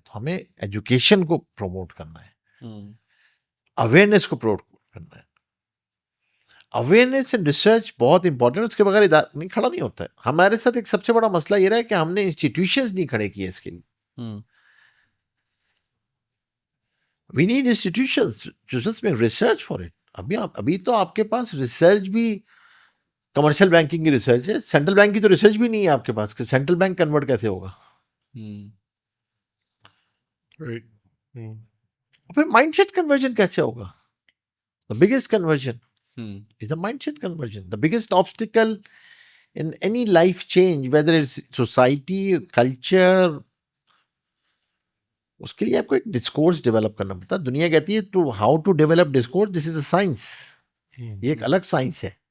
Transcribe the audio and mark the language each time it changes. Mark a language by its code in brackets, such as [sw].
[ur] تو ہمیں ایجوکیشن کو پروموٹ کرنا ہے, اویئرنیس کو پروموٹ کرنا ہے. اویئرنیس اینڈ ریسرچ بہت امپورٹنٹ, اس کے بغیر ادارہ نہیں کھڑا نہیں ہوتا ہے. ہمارے ساتھ ایک سب سے بڑا مسئلہ یہ رہا ہے کہ ہم نے انسٹیٹیوشنز نہیں کھڑے کیے اس کے لیے. [en] We need institutions to just make research for it. [ur] ابھی تو آپ کے پاس ریسرچ بھی کمرشل بینکنگ کی ریسرچ ہے, سینٹرل بینک کی تو ریسرچ بھی نہیں ہے آپ کے پاس کہ سینٹرل بینک کنورٹ کیسے ہوگا. پھر مائنڈ سیٹ کنورژن کیسے ہوگا. [en] The biggest conversion is the mindset conversion. The biggest obstacle in any life change, whether it's society, culture, [ur] اس کے لیے آپ کو ایک ڈسکورس ڈیولپ کرنا پڑتا ہے. دنیا کہتی ہے to how to develop discourse, this is a science. یہ ایک الگ سائنس ہے.